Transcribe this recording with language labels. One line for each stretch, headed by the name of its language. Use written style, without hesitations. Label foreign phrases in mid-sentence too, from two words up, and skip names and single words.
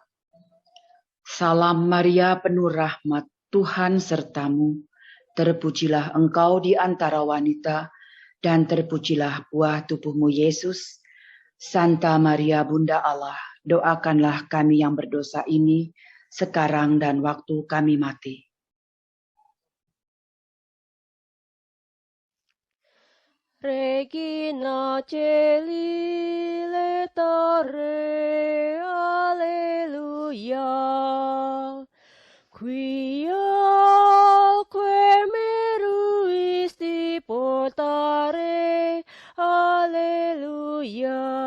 Indonesian: Salam Maria, penuh rahmat, Tuhan sertamu. Terpujilah engkau di antara wanita, dan terpujilah buah tubuhmu Yesus. Santa Maria Bunda Allah, doakanlah kami yang berdosa ini, sekarang dan waktu kami mati.
Latin: Regina Celi letare, alleluia. Quia quer meruisti portare, alleluia.